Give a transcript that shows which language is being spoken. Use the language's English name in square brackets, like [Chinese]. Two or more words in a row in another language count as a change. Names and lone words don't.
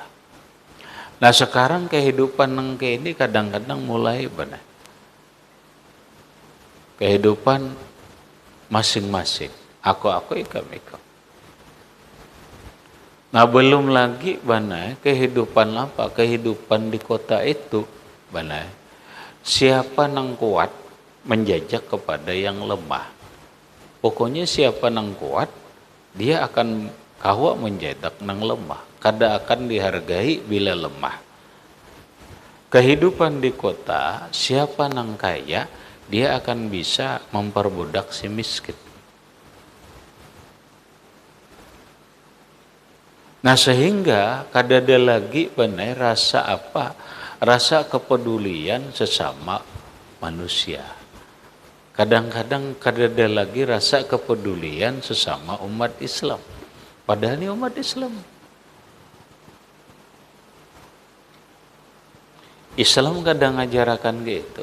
[Banjar] Nah sekarang kehidupan nang ini kadang-kadang mulai benar. [Indonesian] Kehidupan masing-masing. [Banjar] Aku ikam. Nah belum lagi bana kehidupan apa? Kehidupan di kota itu bana. Siapa nang kuat menjajak kepada yang lemah. Pokoknya siapa nang kuat dia akan kawa menjadak nang lemah. Kada akan dihargai bila lemah. Kehidupan di kota siapa nang kaya dia akan bisa memperbudak si miskin. Nah sehingga kadada lagi benar rasa apa? [Indonesian] Rasa kepedulian sesama manusia. [Banjar] Kadang-kadang kadada lagi rasa kepedulian sesama umat Islam. [Indonesian] Padahal ini umat Islam. Islam kadang ngajarakan gitu.